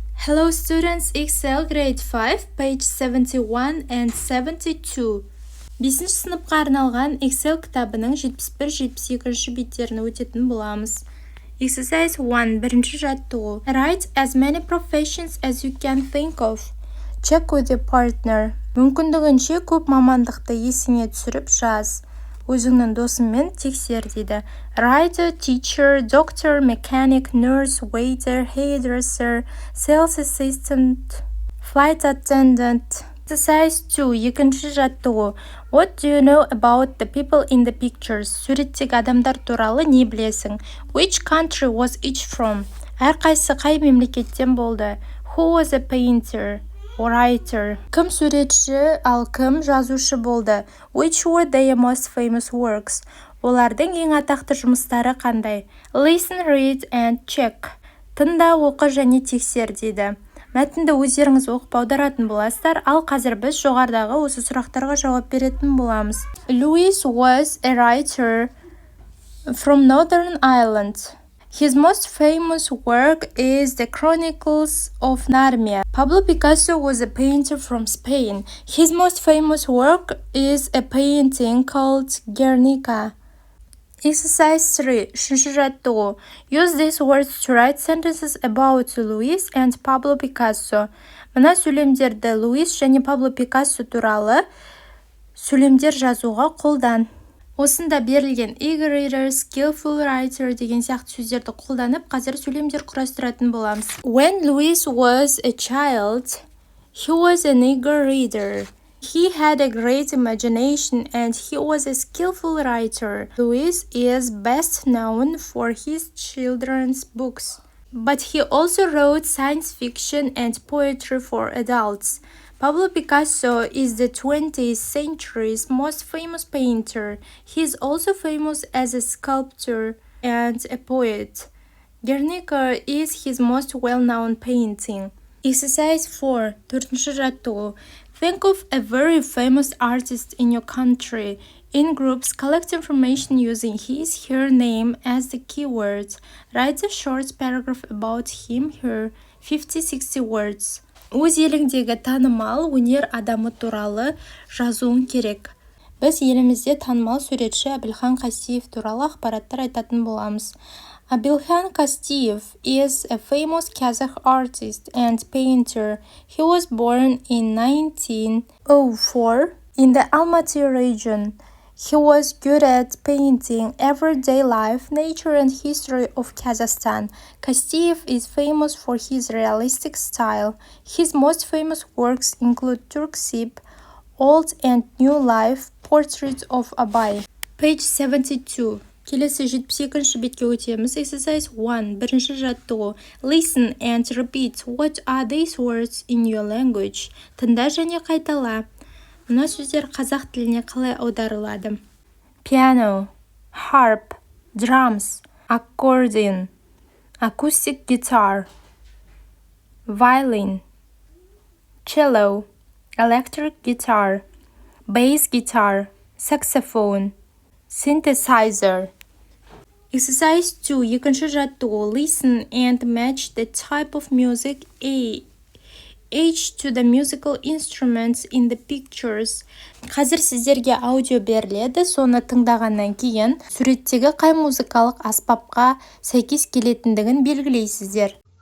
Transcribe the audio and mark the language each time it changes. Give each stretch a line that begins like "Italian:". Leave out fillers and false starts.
English: Hello students, Excel grade 5, page 71 and 72.
Kazakh: 5-ші сыныпқа арналған Excel кітабының 71-72 беттерін өтетін боламыз.
English: Exercise 1.
Kazakh: Бірінші жаттығу.
English: Write as many professions as you can think of. Check with your partner.
Kazakh: Мүмкіндігінше көп мамандықты есіңе түсіріп жаз. Өзіңнің досыңмен тексер дейді.
English: Writer, teacher, doctor, mechanic, nurse, waiter, hairdresser, sales assistant, flight attendant. Exercise 2.
Kazakh: Екінші жаттығу.
English: What do you know about the people in the pictures?
Kazakh: Суреттегі адамдар туралы не білесің?
English: Which country was each from?
Kazakh: Әрқайсысы қай мемлекеттен болды?
English: Who was a painter? Writer.
Kazakh: Кім суретші, ал кім жазушы болды?
English: Which were their most famous works?
Kazakh: Олардың ең атақты жұмыстары қандай?
English: Listen, read and check.
Kazakh: Тыңда, оқы және тексер дейді. Мәтінді өздеріңіз оқып аударатын боласыздар, ал қазір біз жоғарыдағы осы сұрақтарға жауап беретін боламыз.
English: Louis was a writer from Northern Ireland. His most famous work is The Chronicles of Narnia. Pablo Picasso was a painter from Spain. His most famous work is a painting called Guernica. Exercise 3.
Kazakh: Үшінші жаттығу.
English: Use these words to write sentences about Louis and Pablo Picasso.
Kazakh: Мына сөйлемдерді Луис және Пабло Пикассо туралы сөйлемдер жазуға қолдан. Осында берілген
English: eager reader, skillful writer
Kazakh: деген сияқты сөздерді қолданып, қазір сөйлемдер құрастыратын боламыз.
English: When Louis was a child, he was an eager reader. He had a great imagination and he was a skillful writer. Louis is best known for his children's books, but he also wrote science fiction and poetry for adults. Pablo Picasso is the 20th century's most famous painter. He is also famous as a sculptor and a poet. Guernica is his most well-known painting. Exercise 4.
Kazakh: Төртінші жаттығу.
English: Think of a very famous artist in your country. In groups, collect information using his, her name as the keyword. Write a short paragraph about him, her, 50-60 words.
Kazakh: Өз еліңдегі танымал өнер адамы туралы жазуың керек. Біз елімізде танымал суретші Абилхан Қастеев туралы ақпараттар айтатын боламыз.
English: Абилхан Қастеев is a famous Kazakh artist and painter. He was born in 1904 in the Almaty region. He was good at painting everyday life, nature and history of Kazakhstan. Kastiev is famous for his realistic style. His most famous works include Turksip, Old and New Life, Portrait of Abay. Page 72.
Kazakh: Келесі 72-ші бетке өтеміз.
English: Exercise 1.
Kazakh: Бірінші жаттығу.
English: Listen and repeat. What are these words in your language?
Kazakh: Тыңда және қайтала. Мына сөздер қазақ тіліне қалай аударылады?
English: Piano, harp, drums, accordion, acoustic guitar, violin, cello, electric guitar, bass guitar, saxophone, synthesizer. Exercise 2.
Kazakh: Екінші жаттығу.
English: Listen and match the type of music age to the musical instruments in the pictures.
Kazakh: Қазір сіздерге аудио беріледі, соны тыңдағаннан кейін суреттегі қай музыкалық аспапқа сәйкес келетіндігін белгілейсіздер.